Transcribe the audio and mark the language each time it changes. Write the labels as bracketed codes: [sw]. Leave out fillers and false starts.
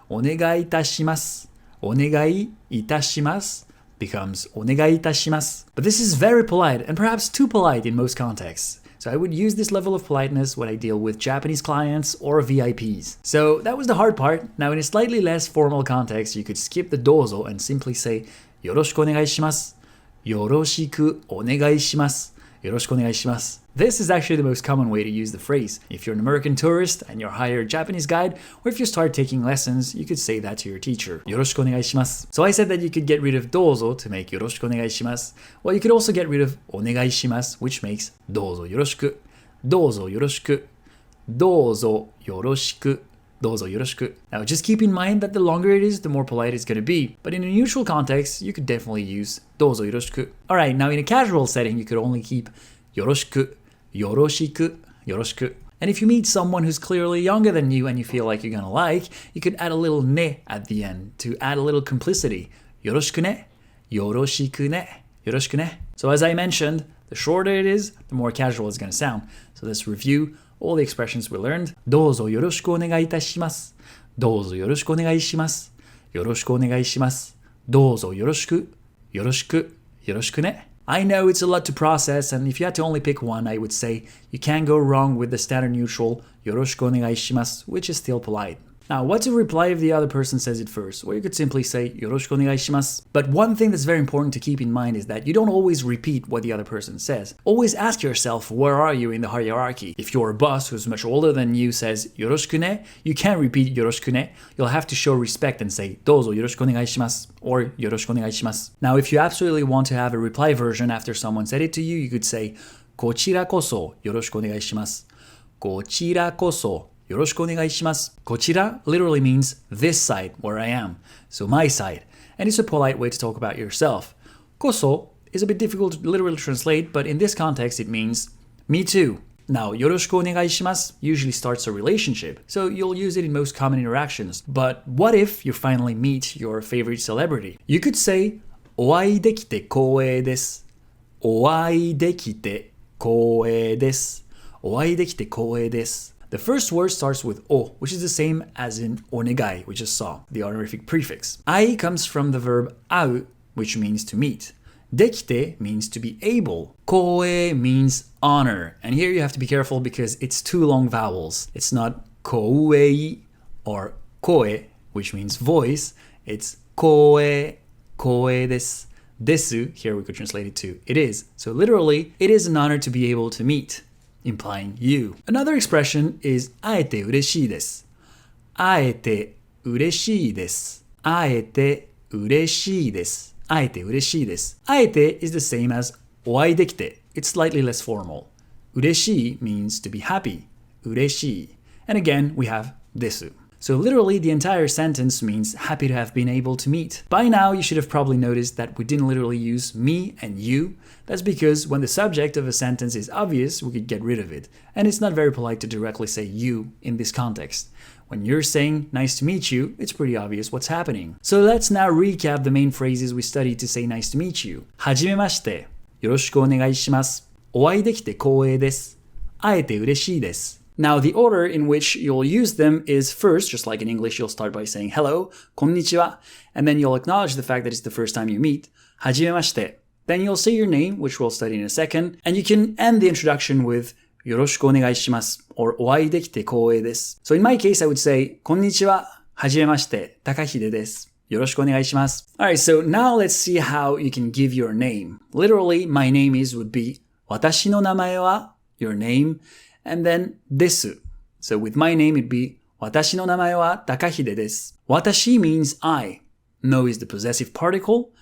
[ja] Onegai itashimasu. Onegai itashimasu [en] becomes [ja] onegai itashimasu. [en] But this is very polite and perhaps too polite in most contexts. So So I would use this level of politeness when I deal with Japanese clients or VIPs. So that was the hard part. Now in a slightly less formal context, you could skip the dozo and simply say [ja] よろしくお願いします。よろしくお願いします。よろしくお願いします。 [en] This is actually the most common way to use the phrase. If you're an American tourist and you're hired a Japanese guide, or if you start taking lessons, you could say that to your teacher. [ja] よろしくお願いします。 [en] So I said that you could get rid of どうぞ to make [ja] よろしくお願いします。 [en] Well, you could also get rid of お願いします, which makes どうぞよろしく。 [ja] どうぞよろしく。どうぞよろしく。どうぞよろしく. [en] Now, just keep in mind that the longer it is, the more polite it's going to be. But in a neutral context, you could definitely use どうぞよろしく. Alright, now in a casual setting, you could only keep [ja] よろしく、よろしく、よろしく. [en] And if you meet someone who's clearly younger than you and you feel like you're gonna like, you could add a little ね at the end to add a little complicity. [ja] よろしくね、よろしくね、よろしくね. [en] So as I mentioned, the shorter it is, the more casual it's going to sound. So let's review all the expressions we learned. [ja] どうぞよろしくお願いいたします。どうぞよろしくお願いします。よろしくお願いします。どうぞよろしく、よろしく、よろしくね. [en] I know it's a lot to process, and if you had to only pick one, I would say you can't go wrong with the standard neutral [ja] よろしくお願いします, [en] which is still polite. Now, what to reply if the other person says it first? Or you could simply say [ja] よろしくお願いします. [en] But one thing that's very important to keep in mind is that you don't always repeat what the other person says. Always ask yourself, where are you in the hierarchy? If your boss, who's much older than you, says [ja] よろしくね, [en] you can't repeat よろしくね. You'll have to show respect and say [ja] どうぞよろしくお願いします [en] or [ja] よろしくお願いします. [en] Now, if you absolutely want to have a reply version after someone said it to you, you could say [ja] こちらこそよろしくお願いします. こちらこそよろしくお願いします. [en] こちら literally means this side, where I am. So my side. And it's a polite way to talk about yourself. こそ is a bit difficult to literally translate, but in this context it means me too. Now, よろしくお願いします usually starts a relationship, so you'll use it in most common interactions. But what if you finally meet your favorite celebrity? You could say [ja] お会いできて光栄です. お会いできて光栄です. お会いできて光栄です. [en] The first word starts with o, which is the same as in onegai, we just saw, the honorific prefix. Ai comes from the verb au, which means to meet. Dekite means to be able. Koe means honor. And here you have to be careful because it's two long vowels. It's not kouei or koe, which means voice. It's koe, koe desu. Desu, here we could translate it to it is. So literally, it is an honor to be able to meet, implying you. Another expression is [ja] 会えて嬉しいです. 会えて嬉しいです.会えて嬉しいです. 会えて嬉しいです. [en] 会えて is the same as お会いできて. It's slightly less formal. 嬉しい means to be happy. [ja] 嬉しい. [en] And again, we have です. So literally, the entire sentence means happy to have been able to meet. By now, you should have probably noticed that we didn't literally use me and you. That's because when the subject of a sentence is obvious, we could get rid of it. And it's not very polite to directly say you in this context. When you're saying nice to meet you, it's pretty obvious what's happening. So let's now recap the main phrases we studied to say nice to meet you. [ja] はじめまして。よろしくお願いします。お会いできて光栄です。会えて嬉しいです。 [en] Now, the order in which you'll use them is first, just like in English, you'll start by saying hello, konnichiwa, and then you'll acknowledge the fact that it's the first time you meet, はじめまして. Then you'll say your name, which we'll study in a second, and you can end the introduction with [ja] よろしくお願いします [en] or [ja] お会いできて光栄です. [en] So in my case, I would say [ja] こんにちは、はじめまして、高秀です. よろしくお願いします. [en] Alright, so now let's see how you can give your name. Literally, my name is would be 私の名前は your name, and then です. So with my name, it'd be [ja] 私の名前は高秀です. [en] 私 means I. No is the possessive particle.